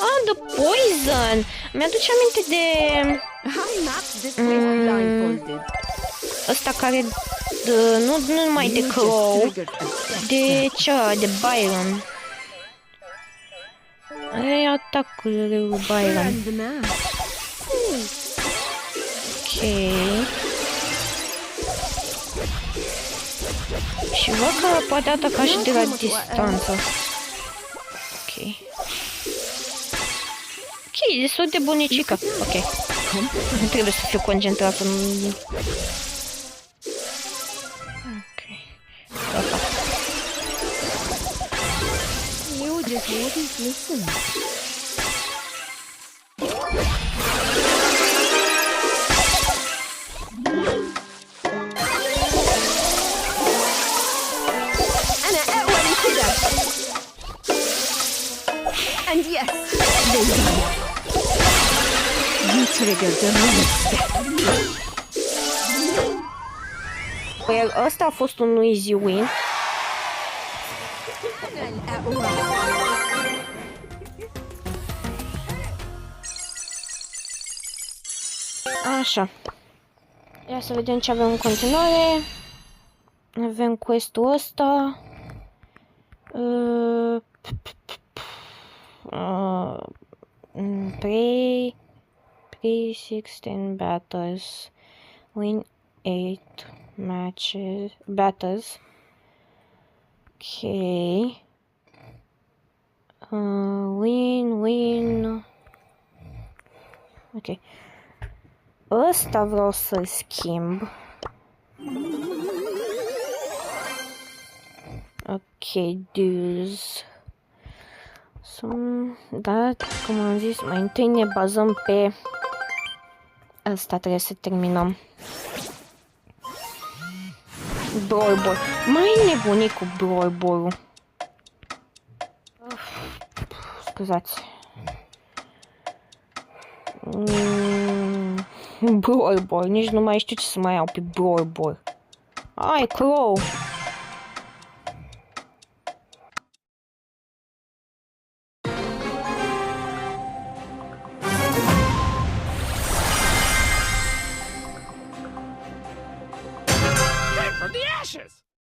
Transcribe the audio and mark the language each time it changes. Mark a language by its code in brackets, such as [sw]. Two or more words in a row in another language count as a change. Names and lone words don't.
[en] the poison! [ro] Mi-aduce aminte de [en] I mapped this place blindfolded. [ro] ăsta care nu numai de [en] You Crow, just triggered a step. [ro] de cea, de Byron. Are atacurile lui Byron. [en] And the man. [ro] Ok. Și văd că poate ataca și de la distanță. Ok. Ok, destul de bunicică. Ok. Trebuie să fiu concentrat în... Ok. Gata. [en] You just wouldn't listen. [ar] أنا أقوى من كده. [en] And yes, they died. You triggered the wrong step. Well, [ro] ăsta a fost un [en] easy win. [ar] أنا الأقوى. [ro] Așa. Ia să vedem ce avem în continuare. Avem quest-ul ăsta. [en] Play 16 battles. Win 8 matches. Battles. Okay. Win. [ro] Ok. Ăsta vreau să-l schimb. Ok, dues. Da, cum am zis, mai întâi ne bazăm pe ăsta, trebuie să terminăm. Brawl Ball. Mai nebunit cu Brawl Ball-ul. Scuzați. Brawl Ball, nici nu mai știu ce să mai iau pe Brawl Ball. Ai, Crow! [en] From the ashes!